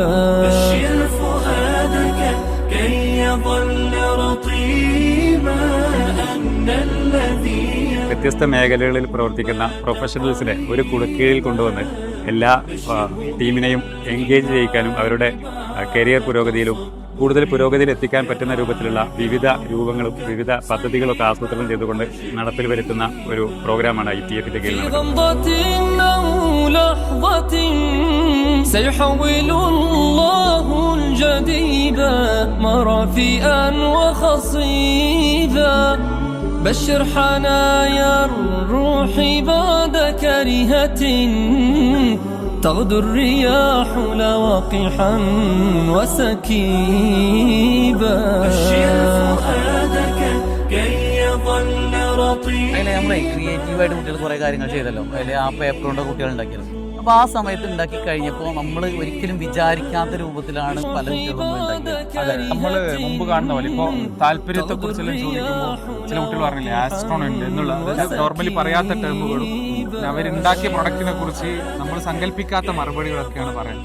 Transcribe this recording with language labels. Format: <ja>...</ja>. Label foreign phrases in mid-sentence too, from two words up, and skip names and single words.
<ml>വ്യത്യസ്ത മേഖലകളിൽ പ്രവർത്തിക്കുന്ന പ്രൊഫഷണൽസിനെ ഒരു കുടക്കീഴിൽ കൊണ്ടുവന്ന് എല്ലാ ടീമിനെയും എൻഗേജ് ചെയ്യിക്കാനും അവരുടെ കരിയർ പുരോഗതിയിലും കൂടുതൽ പുരോഗതിയിൽ എത്തിക്കാൻ പറ്റുന്ന രൂപത്തിലുള്ള വിവിധ രൂപങ്ങളും വിവിധ പദ്ധതികളൊക്കെ ആസൂത്രണം ചെയ്തുകൊണ്ട് നടപ്പിൽ വരുത്തുന്ന ഒരു പ്രോഗ്രാമാണ് IPFന്റെ കീഴിൽ</ml> <ar>بشر حنايا الروح بعد كريهة تغدو الرياح لواقحا وسكيبا بشر فؤادك كي يظل رطيبا.</ar> <ml>അതിൽ നമ്മൾ ക്രിയേറ്റീവായിട്ട് കുട്ടികൾ കുറേ കാര്യങ്ങൾ ചെയ്തല്ലോ. അതിൽ ആ പേപ്പർ കൊണ്ട് കുട്ടികൾ ഉണ്ടാക്കിയത്. അപ്പോൾ ആ സമയത്ത് ഉണ്ടാക്കി കഴിഞ്ഞപ്പോൾ നമ്മൾ ഒരിക്കലും വിചാരിക്കാത്ത രൂപത്തിലാണ് പല കുട്ടികളും ഉണ്ടാക്കിയത്. അതെ, നമ്മൾ മുമ്പ് കാണുന്ന പോലെ ഇപ്പോൾ താല്പര്യത്തെക്കുറിച്ചെല്ലാം ചോദിക്കുമ്പോൾ ചില കുട്ടികൾ പറഞ്ഞില്ലേ ആസ്ട്രോണന്റ് എന്നുള്ള നോർമലി പറയാത്ത ടേമുകളും അവരുണ്ടാക്കിയ പ്രൊഡക്റ്റിനെ കുറിച്ച് നമ്മൾ സങ്കല്പിക്കാത്ത മറുപടികളൊക്കെയാണ് പറയുന്നത്.</ml>